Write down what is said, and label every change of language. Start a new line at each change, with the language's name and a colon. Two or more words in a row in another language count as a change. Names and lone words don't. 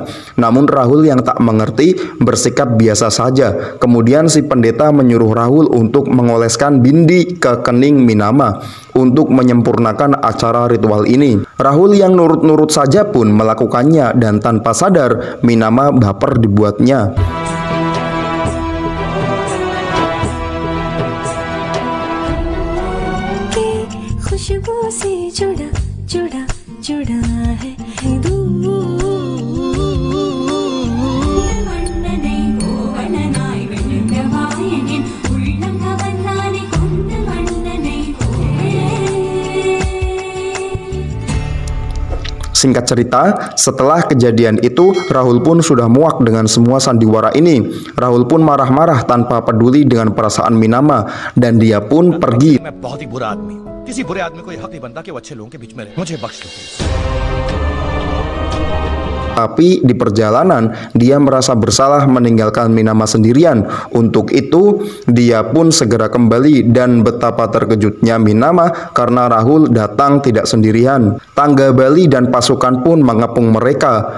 Indonesian: Namun Rahul yang tak mengerti bersikap biasa saja. Kemudian si pendeta menyuruh Rahul untuk mengoleskan bindi ke kening Minama untuk menyempurnakan acara ritual ini. Rahul yang nurut-nurut saja pun melakukannya, dan tanpa sadar Minama baper dibuatnya.
Hindi: खुशबू से जुड़ा जुड़ा जुड़ा है
Indonesian: Singkat cerita, setelah kejadian itu, Rahul pun sudah muak dengan semua sandiwara ini. Rahul pun marah-marah tanpa peduli dengan perasaan Minama, dan dia pun pergi.
Hindi: मैं बहुत ही बुरा आदमी हूँ। किसी बुरे आदमी को ये हक नहीं बनता कि वो अच्छे लोगों के बीच में रहे। मुझे बख्श दो प्लीज।
Indonesian: Tapi di perjalanan, dia merasa bersalah meninggalkan Minama sendirian. Untuk itu, dia pun segera kembali, dan betapa terkejutnya Minama karena Rahul datang tidak sendirian. Tangga Bali dan pasukan pun mengepung mereka.